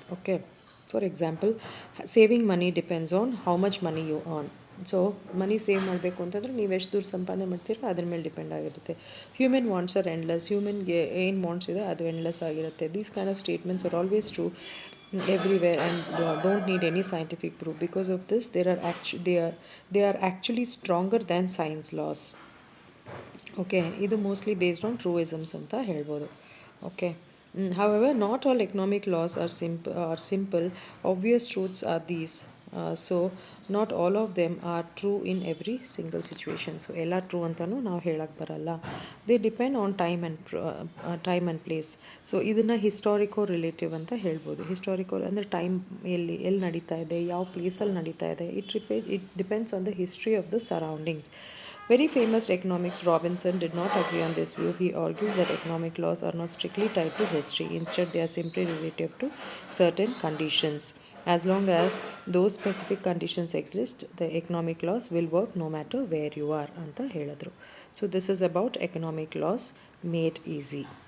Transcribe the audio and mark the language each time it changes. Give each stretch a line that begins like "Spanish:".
English: Okay, for example saving money depends on how much money you earn.
Kannada: So money save ಮಾಡಬೇಕು ಅಂತಂದರೆ ನೀವು ಎಷ್ಟು ದುಡ್ಡು ಸಂಪಾದನೆ ಮಾಡ್ತೀರೋ ಅದ್ರ ಮೇಲೆ ಡಿಪೆಂಡ್ ಆಗಿರುತ್ತೆ.
English: Human wants are endless.
Kannada: ಹ್ಯೂಮನ್ಗೆ ಏನು ವಾಂಟ್ಸ್ ಇದೆ ಅದು ಎಂಡ್ಲೆಸ್ ಆಗಿರುತ್ತೆ.
English: These kind of statements are always true everywhere and don't need any scientific proof. Because of this, they are actually stronger than science laws. Okay,
Kannada: ಇದು
English: mostly based on truisms
Kannada: ಅಂತ ಹೇಳ್ಬೋದು.
English: Okay, however, not all economic laws are simple. Obvious truths are these. So not all of them are true in every single situation.
Kannada: So ಎಲ್ಲ true ಅಂತಲೂ ನಾವು ಹೇಳಕ್ಕೆ ಬರಲ್ಲ.
English: They depend on time and place.
Kannada: So ಇದನ್ನು ಹಿಸ್ಟಾರಿಕೋ relative ಅಂತ ಹೇಳ್ಬೋದು. ಹಿಸ್ಟಾರಿಕೋ ಅಂದರೆ time ಎಲ್ಲಿ ನಡೀತಾ ಇದೆ, ಯಾವ ಪ್ಲೇಸಲ್ಲಿ ನಡೀತಾ ಇದೆ.
English: It depends on the history of the surroundings. Very famous economist Robinson did not agree on this view. He argued that economic laws are not strictly tied to history. Instead, they are simply relative to certain conditions. As long as those specific conditions exist, the economic laws will work no matter where you are.
Kannada: anta heladru.
English: So this is about economic laws made easy.